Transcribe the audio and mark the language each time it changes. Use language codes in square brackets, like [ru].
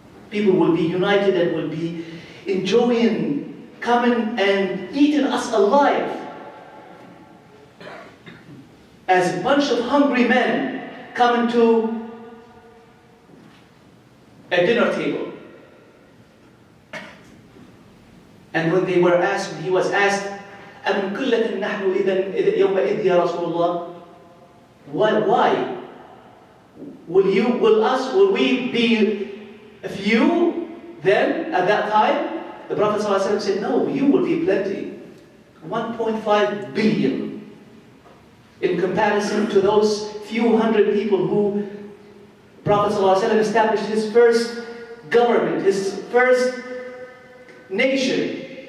[en] People will be united and will be enjoying coming and eating us alive as a bunch of hungry men coming to a dinner table. And when he was asked, [ar] أَمِنْ قِلَّةٍ نَحْنُ إِذًا يَوْمَئِذٍ يَا رَسُولُ اللَّهِ. [en] Why? Will we be a few then at that time? The Prophet ﷺ said, no, you will be plenty. 1.5 billion. In comparison to those few hundred people who Prophet ﷺ established his first government, his first nation.